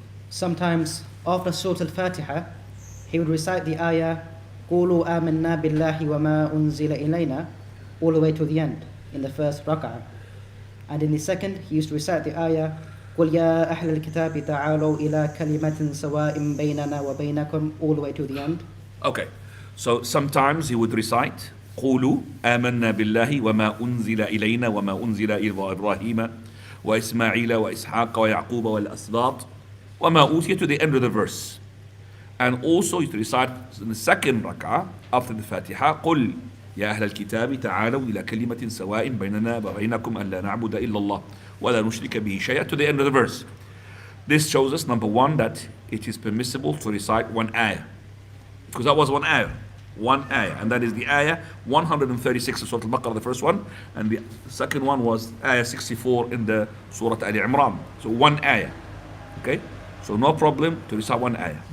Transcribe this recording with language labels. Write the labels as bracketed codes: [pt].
[en] sometimes after Surah Al-Fatiha, he would recite the ayah, [ar] قُولُوا آمَنَّا بِاللَّهِ وَمَا أُنزِلَ إِلَيْنَا, [en] all the way to the end, in the first rak'ah. And in the second, he used to recite the ayah, [ar] قُلْ يَا أَهْلَ الْكِتَابِ تَعَالَوْا إِلَىٰ كَلِمَةٍ سَوَاءٍ بَيْنَنَا وَبَيْنَكُمْ, [en] all the way to the end. Okay, so sometimes he would recite [ar] قولوا آمنا بالله وما أنزل إلينا وما أنزل إلى إبراهيم وإسماعيل وإسحاق ويعقوب والأسباط وما أوتي, [en] to the end of the verse. And also he would recite in the second rak'ah after the Fatiha [ar] قل يا أهل الكتاب تعالوا إلى كلمة سواء بيننا وبينكم أن لا نعبد إلا الله ولا نشرك به شيئا, [en] to the end of the verse. This shows us, number one, that it is permissible to recite one ayah, because that was one ayah, and that is the ayah 136 of Surah Al-Baqarah, the first one, and the second one was ayah 64 in the Surah Ali Imran. So one ayah, okay? So no problem to recite one ayah.